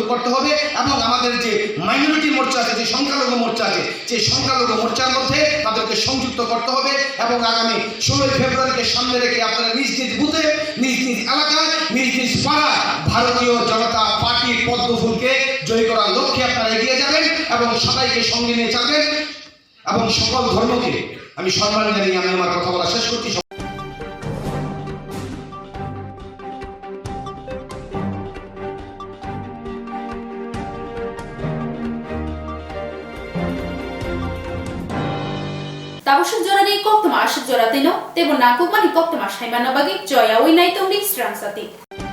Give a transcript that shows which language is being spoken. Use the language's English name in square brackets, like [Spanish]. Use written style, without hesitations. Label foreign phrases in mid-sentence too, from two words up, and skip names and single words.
[Bangla] করতে হবে এবং আমাদের যে মাইনরিটি মোর্চা আছে, যে সংখ্যালঘু মোর্চা আছে, সেই সংখ্যালঘু মোর্চার মধ্যে তাদেরকে সংযুক্ত করতে হবে এবং আগামী 16 ফেব্রুয়ারিকে সামনে রেখে আপনারা নিজ নিজ বুথে, নিজ নিজ এলাকায়, নিজ নিজ পাড়ায় ভারতীয় জনতা পার্টির পদ্মফুলকে জয় করার লক্ষ্যে আপনারা এগিয়ে যাবেন এবং সবাইকে সঙ্গে নিয়ে যাবেন এবং সকল ধর্মকে আমি সম্মান জানিয়ে আমি আমার কথা বলা শেষ করছি। [Kok Borok] Tabusuk Jorani Koktama Ashik Joratino Tebo Nakukmani Koktama Shaimana Bagi Joya Winai Tongdi Strangsati